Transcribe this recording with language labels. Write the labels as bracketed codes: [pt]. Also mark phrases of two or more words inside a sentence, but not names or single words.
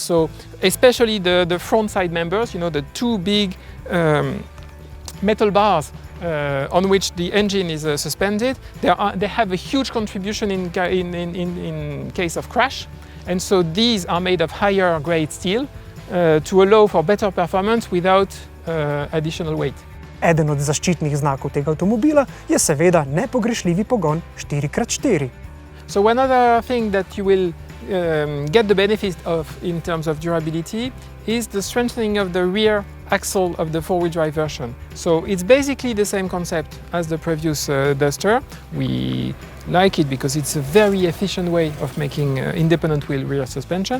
[en] So especially the front side members, you know, the 2 big metal bars on which the engine is suspended, they have a huge contribution in case of crash. And so these are made of higher grade steel to allow for better performance without additional weight. [sl] Eden od zaščitnih znakov tega avtomobila je seveda nepogrešljivi pogon 4x4. [en] So one other thing that you will get the benefit of in terms of durability is the strengthening of the rear axle of the four-wheel drive version. So it's basically the same concept as the previous Duster. We like it because it's a very efficient way of making independent wheel rear suspension.